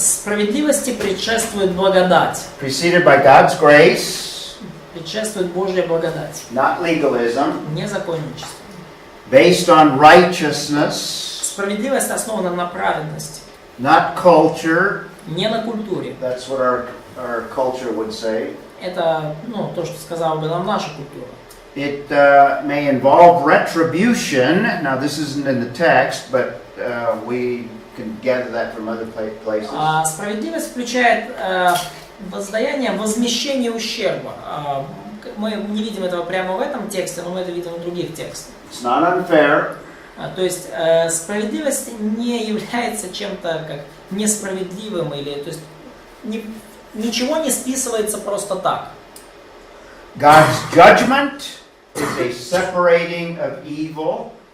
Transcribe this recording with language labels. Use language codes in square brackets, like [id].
[ru] Справедливости предшествует благодать. [en] Preceded by God's grace. [ru] Предшествует Божья благодать. [en] Not legalism. [ru] Не законничество. [en] Based on righteousness. [ru] Справедливость основана на праведности. [en] Not culture. [ru] Не на культуре. [en] That's what our culture would say. [ru] Это, то, что сказала бы нам наша культура. [en] It may involve retribution. Now, this isn't in the text, but we can gather that from other places. [ru] Справедливость включает воздаяние, возмещение ущерба. Мы не видим этого прямо в этом тексте, но мы это видим в других текстах. [en] It's not unfair. [ru] То есть справедливость не является чем-то как несправедливым, или, то есть ничего не списывается просто так. [en] God's judgment is a separating of evil.